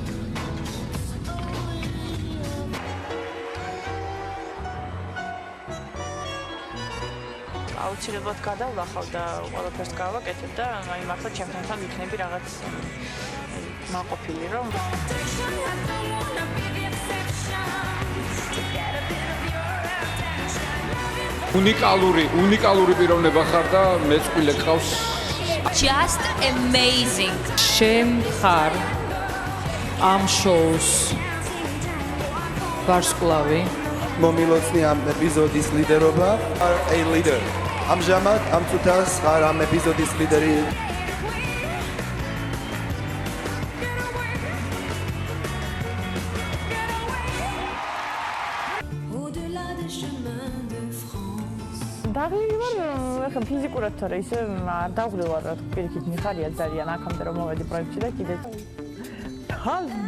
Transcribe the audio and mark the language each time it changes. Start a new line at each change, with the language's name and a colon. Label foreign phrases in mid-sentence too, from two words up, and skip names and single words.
Georgian: აუცილებლად გადავლახავ და ყველაფერს გავაკეთებ და აი მართლა ჩემთან ვიქნები რაღაც მაყოფილი რომ უნიკალური პიროვნება ხარ და მეწყვილე ყავს.
English: Just amazing.
Georgian: შენ ხარ ამ შოუს ვარსკვლავი. მომილოცნი ამ ეპიზოდის ლიდერობა.
English: A leader.
Georgian: ამჟამად ამ წუთას ხარ ამ ეპიზოდის ლიდერი. დაღლილი ვარ, ეხლა ფიზიკურად თორე ისე არ დავღლილ რა პირიქით მიხარია ძალიან აქამდე რომ მოვედი პროექტში და კიდე თან